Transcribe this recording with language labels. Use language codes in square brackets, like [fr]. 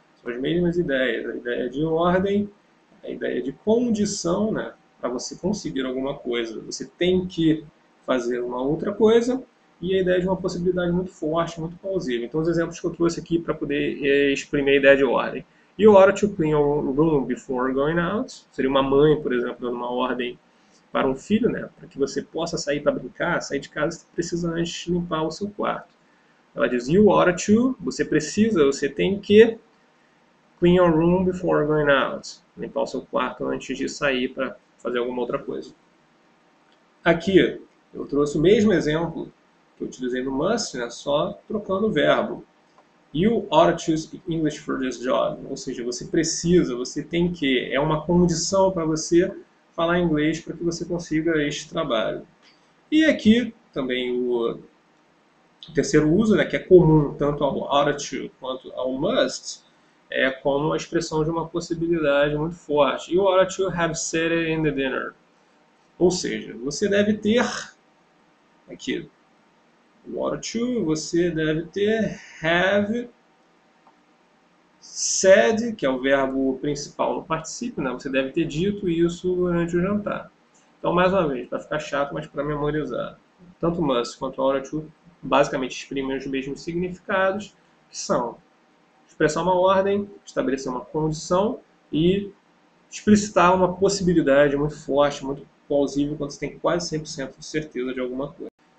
[pt] São as mesmas ideias, a ideia de ordem, a ideia de condição, né? Para você conseguir alguma coisa, você tem que fazer uma outra coisa, e a ideia de uma possibilidade muito forte, muito plausível. Então, os exemplos que eu trouxe aqui para poder exprimir a ideia de ordem. [en] You ought to clean your room before going out. [pt] Seria uma mãe, por exemplo, dando uma ordem para um filho, né? Para que você possa sair para brincar, sair de casa, você precisa antes limpar o seu quarto. Ela diz, [en] you ought to, [pt] você precisa, você tem que [en] clean your room before going out. [pt] Limpar o seu quarto antes de sair para fazer alguma outra coisa. Aqui, eu trouxe o mesmo exemplo que eu utilizei no must, né, só trocando o verbo. [en] You ought to speak English for this job. [pt] Ou seja, você precisa, você tem que, é uma condição para você falar inglês para que você consiga este trabalho. E aqui também o terceiro uso, né, que é comum tanto ao ought to quanto ao must, é como a expressão de uma possibilidade muito forte. [en] You ought to have said it in the dinner. [pt] Ou seja, você deve ter, aqui, [en] you ought to, [pt] você deve ter, [en] have said, [pt] que é o verbo principal no particípio, né? Você deve ter dito isso durante o jantar. Então, mais uma vez, para ficar chato, mas para memorizar, tanto must quanto ought to basicamente exprimem os mesmos significados, que são expressar uma ordem, estabelecer uma condição e explicitar uma possibilidade muito forte, muito plausível, quando você tem quase 100% de certeza de alguma coisa.